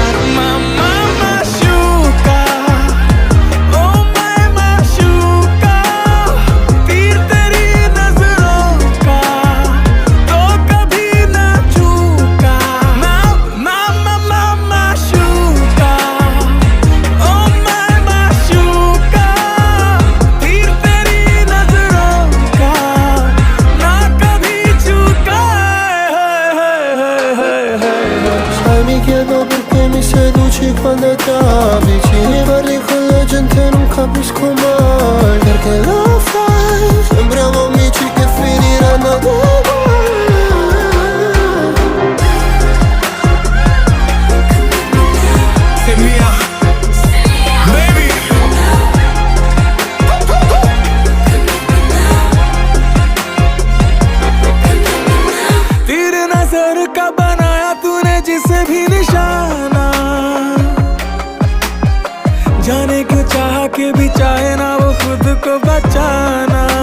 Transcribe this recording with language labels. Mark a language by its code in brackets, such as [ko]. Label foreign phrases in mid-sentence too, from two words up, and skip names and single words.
[hi] मामा माशूका, ओ माय माशूका, तीर तेरी नजरों का तो कभी ना चूका। मामा माशूका, ओ माय माशूका, तीर तेरी नजरों का ना कभी चूका। [it] Sai mi chiedo perché mi seduci quando ti avvicini, parli con la gente e non capisco mai perché lo fai. Sembriamo amici che finiranno uguali. [en] Say Mia, baby. [hi] तीर नजर का बनाया तूने जिसे भी निशाना, जाने क्यों चाह के भी चाहे ना वो खुद को बचाना।